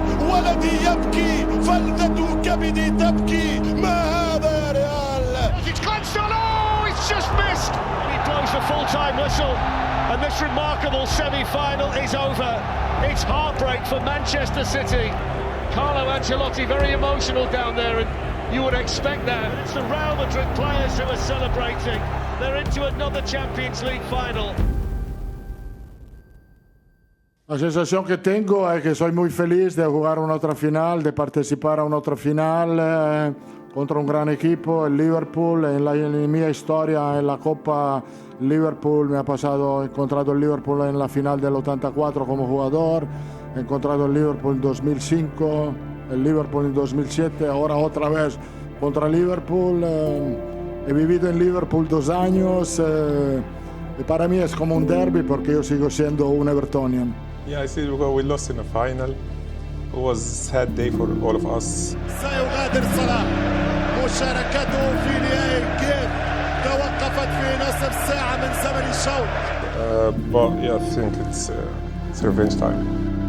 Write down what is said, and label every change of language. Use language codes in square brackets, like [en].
[ar] ولدي يبكي فلذة كبدي تبكي. ما هذا يا ريال. [en] It's glanced on, oh it's just missed. He blows the full-time whistle and this remarkable semi-final is over. It's heartbreak for Manchester City. Carlo Ancelotti very emotional down there, and you would expect that. It's the Real Madrid players who are celebrating. They're into another Champions League final. [es] La sensación que tengo es que soy muy feliz de jugar una otra final, de participar a una otra final contra un gran equipo, el Liverpool. En mi historia en la Copa Liverpool me ha pasado, he encontrado el Liverpool en la final del 84 como jugador, he encontrado el Liverpool en 2005, el Liverpool en 2007, ahora otra vez contra Liverpool. He vivido en Liverpool 2 años y para mí es como un derby porque yo sigo siendo un Evertonian. [en] Yeah, I see we lost in the final. It was a sad day for all of us. [ar] سيغادر صلاح مشاركته في نهائي كيف توقفت في نصف ساعة من زمن الشوط. [en] But yeah, I think it's revenge time.